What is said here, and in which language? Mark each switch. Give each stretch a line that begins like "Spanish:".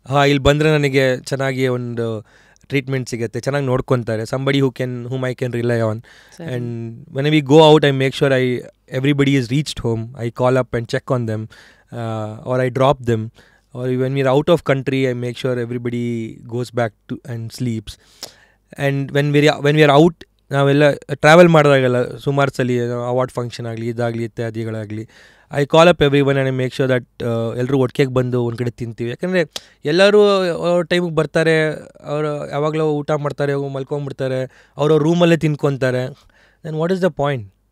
Kannada: ಇಲ್ಲಿ ಬಂದರೆ ನನಗೆ ಚೆನ್ನಾಗಿ ಒಂದು ಟ್ರೀಟ್ಮೆಂಟ್ ಸಿಗುತ್ತೆ, ಚೆನ್ನಾಗಿ ನೋಡ್ಕೊತಾರೆ.
English: somebody whom I can rely on. Sorry. And when we go out, I make sure everybody is reached home. I call up and check on them, or I drop them. Or when we're out of country, I make sure everybody goes back to and sleeps. And when we are out,
Kannada: ನಾವೆಲ್ಲ travel ಮಾಡಿದಾಗೆಲ್ಲ ಸುಮಾರು ಸಲ award function ಆಗಲಿ, ಇದಾಗಲಿ, ಇತ್ಯಾದಿಗಳಾಗಲಿ,
English: I call up everyone and I make sure that
Kannada: ಎಲ್ಲರೂ ಒಟ್ಟಿಗೆ ಬಂದು ಒಂದು ಕಡೆ ತಿಂತೀವಿ. ಯಾಕಂದರೆ ಎಲ್ಲರೂ ಅವ್ರ ಟೈಮಿಗೆ ಬರ್ತಾರೆ, ಅವರು ಯಾವಾಗಲೂ ಊಟ ಮಾಡ್ತಾರೆ, ಮಲ್ಕೊಂಡ್ಬಿಡ್ತಾರೆ, ಅವ್ರವ್ರ ರೂಮಲ್ಲೇ ತಿನ್ಕೊತಾರೆ.
English: Then what is the point?